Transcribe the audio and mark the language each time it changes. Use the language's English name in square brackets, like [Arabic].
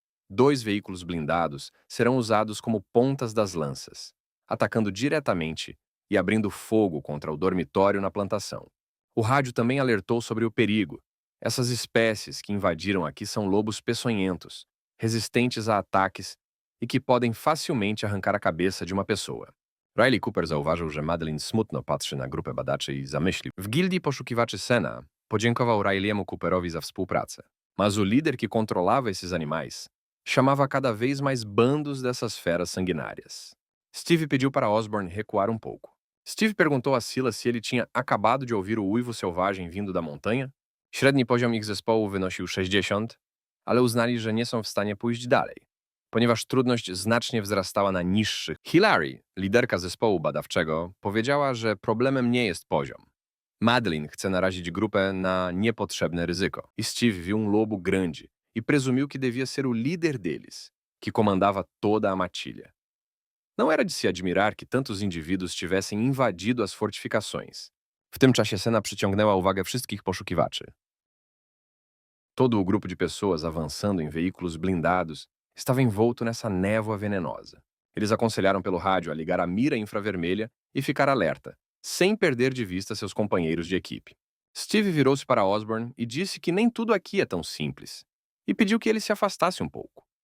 [Portuguese] 2 veículos blindados serão usados como pontas das lanças, atacando diretamente e abrindo fogo contra o dormitório na plantação. O rádio também alertou sobre o perigo. Essas espécies que invadiram aqui são lobos peçonhentos, resistentes a ataques e que podem facilmente arrancar a cabeça de uma pessoa. [Polish] Riley Cooper zauważył, że Madeline smutno patrzy na grupę badaczy i zamyślił. W gildii poszukiwaczy Sena podziękował Riley'emu Cooperowi za współpracę. [Portuguese] Mas o líder que controlava esses animais chamava cada vez mais bandos dessas feras sanguinárias. Steve pediu para Osborne recuar um pouco. Steve perguntou a Silas se ele tinha acabado de ouvir o uivo selvagem vindo da montanha. [Polish] Średni poziom ich zespołu wynosił 60, ale uznali, że nie są w stanie pójść dalej, ponieważ trudność znacznie wzrastała na niższych. Hilary, liderka zespołu badawczego, powiedziała, że problemem nie jest poziom. Madeline chce narazić grupę na niepotrzebne ryzyko. [Portuguese] E Steve viu lobo grande e presumiu que devia ser o líder deles, que comandava toda a matilha. Não era de se admirar que tantos indivíduos tivessem invadido as fortificações. [Polish] W tym czasie Sena przyciągnęła uwagę wszystkich poszukiwaczy. [Portuguese] Todo o grupo de pessoas avançando em veículos blindados estava envolto nessa névoa venenosa. Eles aconselharam pelo rádio a ligar a mira infravermelha e ficar alerta, sem perder de vista seus companheiros de equipe. Steve virou-se para Osborne e disse que nem tudo aqui é tão simples, e pediu que ele se afastasse um pouco.